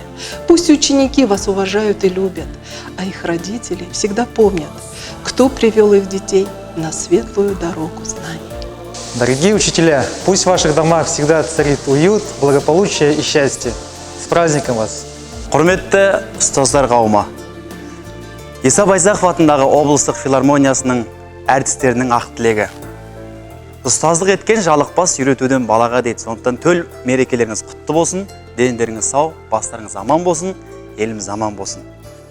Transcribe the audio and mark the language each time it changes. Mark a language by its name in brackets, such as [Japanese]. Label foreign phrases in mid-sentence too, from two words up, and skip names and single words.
[Russian] Пусть ученики вас уважают и любят, а их родители всегда помнят, кто привел их детей на светлую дорогу знаний. Дорогие учителя, пусть в ваших домах всегда царит уют, благополучие и счастье. С праздником вас! [Kazakh] Құрметті ұстаздар қауымы, Иса Байзақов атындағы облыстық филармониясының әртістерінің ақ тілегі. Ұстаздық еткен жалықпас үйретуден балаға дейді. Сондықтан төл мерекелеріңіз құтты болсын, дендеріңіз сау, бастарыңыз аман болсын, еліміз аман болсын.